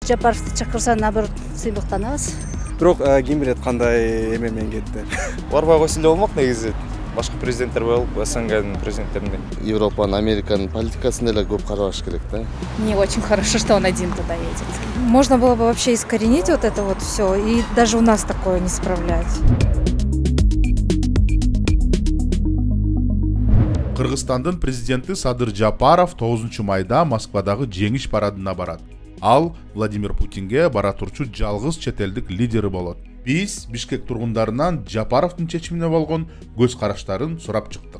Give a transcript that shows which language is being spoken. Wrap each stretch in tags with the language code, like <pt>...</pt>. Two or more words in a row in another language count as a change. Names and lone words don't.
<ky>Жапаровду чакырса, наоборот, сыйлыктанабыз. Бирок ким билет кандай эме менен кетти. Барбай койсо эле болмок негизи. Башка президенттер болуп, СНГнын президенттериндей. Европанын, Американын политикасын эле көп карабаш керек да.</ky> <ru>Не очень хорошо, что он один туда едет. Можно было бы вообще искоренить вот это вот все, и даже у нас такое не справлять.</ru> <ky>Кыргызстандын президенти Садыр Жапаров 9 майда Москвадагы жеңиш парадына барат. Ал Владимир Путинге бара турчу жалгыз чет элдик лидери болот. Биз Бишкек тургундарынан Жапаровдун чечимине болгон көз караштарын сурап чыктык.</ky>